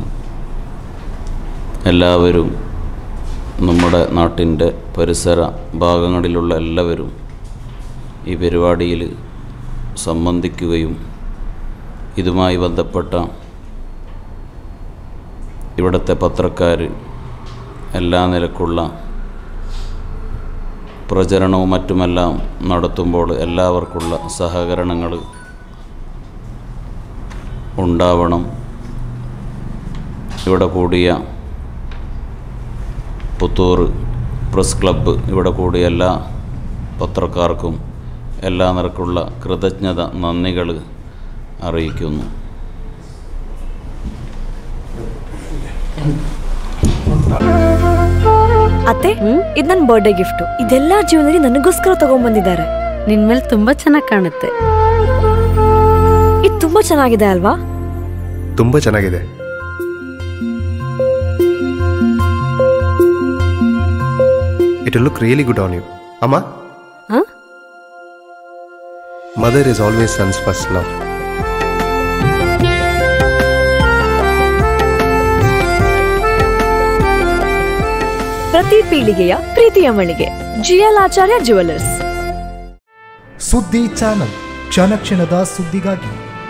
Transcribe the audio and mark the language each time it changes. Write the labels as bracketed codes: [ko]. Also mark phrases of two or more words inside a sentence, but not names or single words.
[ml] എല്ലാവരും നമ്മുടെ നാട്ടിൻ്റെ പരിസര ഭാഗങ്ങളിലുള്ള എല്ലാവരും ഈ പരിപാടിയിൽ സംബന്ധിക്കുകയും ഇതുമായി ബന്ധപ്പെട്ട ഇവിടുത്തെ പത്രക്കാർ എല്ലാ നിലക്കുള്ള പ്രചരണവും മറ്റുമെല്ലാം നടത്തുമ്പോൾ എല്ലാവർക്കുള്ള സഹകരണങ്ങൾ ഉണ്ടാവണം. ഇവിടെ കൂടിയ പുത്തൂർ പ്രസ് ക്ലബ്ബ്, ഇവിടെ കൂടിയ എല്ലാ പത്രക്കാർക്കും എല്ലാ നിലക്കുള്ള കൃതജ്ഞത, നന്ദികൾ അറിയിക്കുന്നു. [kn] ಅತ್ತೆ, ಇದು ನನ್ನ [en] birthday gift. [kn] ಇದೆಲ್ಲ ಜೀವನದಲ್ಲಿ ನನಗೋಸ್ಕರ ತಗೊಂಡ್ಬಂದಿದ್ದಾರೆ. ನಿನ್ ಮೇಲೆ ತುಂಬಾ ಚೆನ್ನಾಗಿ ಕಾಣುತ್ತೆ. ಇದು ತುಂಬಾ ಚೆನ್ನಾಗಿದೆ ಅಲ್ವಾ? ತುಂಬಾ ಚೆನ್ನಾಗಿದೆ. [en] It will look really good on you. Amma? Huh? Mother is always son's first love. [kn] ಪ್ರತಿ ಪೀಳಿಗೆಯ ಪ್ರೀತಿಯ ಮಳಿಗೆ ಜಿಎಲ್ ಆಚಾರ್ಯ ಜ್ಯುವೆಲರ್ಸ್. ಸುದ್ದಿ ಚಾನಲ್, ಕ್ಷಣ ಕ್ಷಣದ ಸುದ್ದಿಗಾಗಿ.